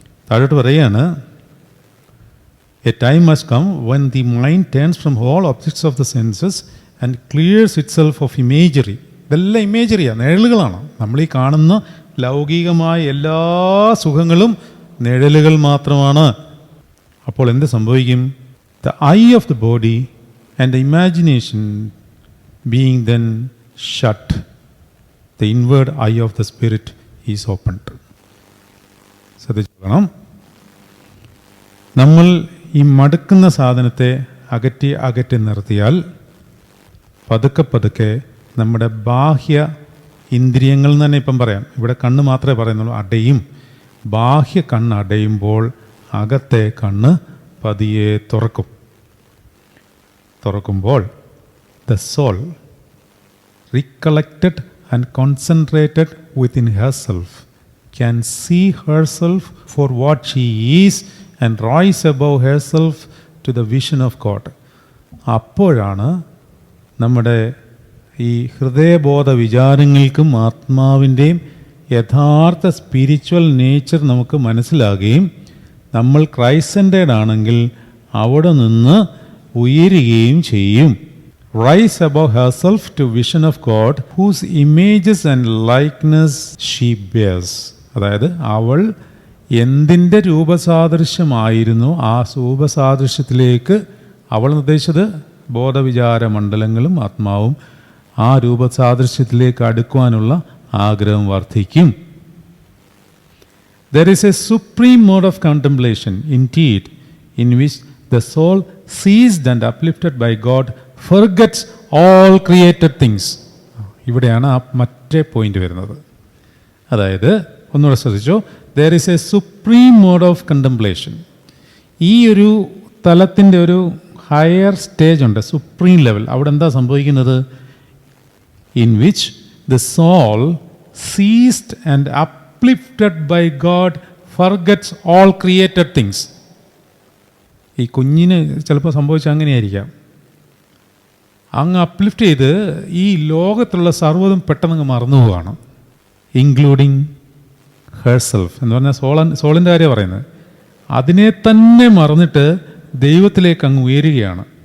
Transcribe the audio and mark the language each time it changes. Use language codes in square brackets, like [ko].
[ml] താഴോട്ട് പറയുകയാണ്, [en] A time must come when the mind turns from all objects of the senses and clears itself of imagery. [ml] ഇതെല്ലാം ഇമേജറിയാണ്, നിഴലുകളാണ്. നമ്മളീ കാണുന്ന ലൗകികമായ എല്ലാ സുഖങ്ങളും നിഴലുകൾ മാത്രമാണ്. അപ്പോൾ എന്ത് സംഭവിക്കും? [en] The eye of the body and the imagination being then shut, the inward eye of the spirit is opened. [ml] ശ്രദ്ധിച്ചോളണം. നമ്മൾ ഈ മടുക്കുന്ന സാധനത്തെ അകറ്റി നിർത്തിയാൽ പതുക്കെ നമ്മുടെ ബാഹ്യ ഇന്ദ്രിയങ്ങൾ എന്ന് തന്നെ ഇപ്പം പറയാം, ഇവിടെ കണ്ണ് മാത്രമേ പറയുന്നുള്ളൂ, അടയും. ബാഹ്യ കണ്ണ് അടയുമ്പോൾ അകത്തെ കണ്ണ് പതിയെ തുറക്കുമ്പോൾ [en] the soul recollected and concentrated within herself can see herself for what she is and rise above herself to the vision of God. [ml] അപ്പോഴാണ് നമ്മുടെ ഈ ഹൃദയബോധ വിചാരങ്ങൾക്കും ആത്മാവിൻ്റെയും യഥാർത്ഥ [en] spiritual nature [ml] നമുക്ക് മനസ്സിലാകുകയും നമ്മൾ [en] Christ centred [ml] ആണെങ്കിൽ അവിടെ നിന്ന് ഉയരുകയും ചെയ്യും. [en] Rise above herself to vision of God, whose images and likeness she bears. [ml] അതായത് അവൾ എന്തിൻ്റെ രൂപസാദൃശ്യമായിരുന്നു ആ രൂപസാദൃശ്യത്തിലേക്ക് അവൾ നിർദ്ദേശിച്ചത് ബോധവിചാര മണ്ഡലങ്ങളും ആത്മാവും ആ രൂപസാദൃശ്യത്തിലേക്ക് അടുക്കുവാനുള്ള ആഗ്രഹം വർദ്ധിക്കും. [en] There is a supreme mode of contemplation indeed in which the soul seized and uplifted by God forgets all created things. [ml] ഇവിടെയാണ് ആ മറ്റേ പോയിന്റ് വരുന്നത്. അതായത് ഒന്നുകൂടെ ശ്രദ്ധിച്ചോ, [en] there is a supreme mode of contemplation. [ml] ഈ ഒരു തലത്തിൻ്റെ ഒരു [en] higher stage [ml] ഉണ്ട്, [en] Supreme level. [ml] അവിടെ എന്താ സംഭവിക്കുന്നത്? [en] in which the soul seized and uplifted by God forgets all created things. [ml] ഈ കുഞ്ഞിന് ചിലപ്പോൾ സംഭവിച്ചാൽ അങ്ങനെയായിരിക്കാം. അങ്ങ് അപ്ലിഫ്റ്റ് ചെയ്ത് ഈ ലോകത്തുള്ള സർവ്വതും പെട്ടെന്ന് മറന്നു പോവുകയാണ്, [en] including herself [ml] എന്ന് പറഞ്ഞാൽ സോളിൻ്റെ കാര്യം പറയുന്നത്. അതിനെ തന്നെ മറന്നിട്ട് ദൈവത്തിലേക്ക് അങ്ങ് ഉയരുകയാണ്.